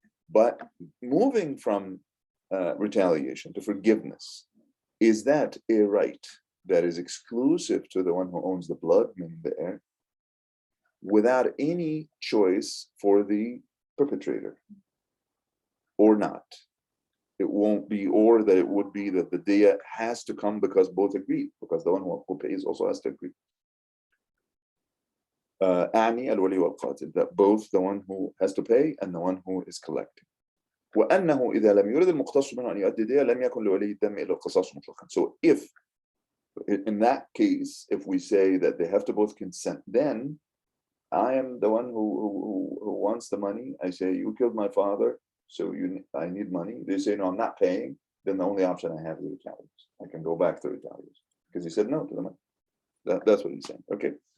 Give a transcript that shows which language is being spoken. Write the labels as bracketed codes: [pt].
[en] But moving from retaliation to forgiveness, is that a right that is exclusive to the one who owns the blood, meaning the heir, without any choice for the perpetrator, or not? It won't be, or that it would be that the diya has to come because both agree, because the one who pays also has to agree. That both the one who has to pay and the one who is collecting. [ar] وأنه إذا لم يرد المقتص منه أن يؤدي دية لم يكن لولي الدم إلا القصاص مطلقا. [en] So if in that case, if we say that they have to both consent, then I am the one who wants the money. I say, you killed my father, So I need money. They say, no, I'm not paying. Then the only option I have is retaliation. I can go back to retaliation because he said no to the money. That's what he's saying. Okay.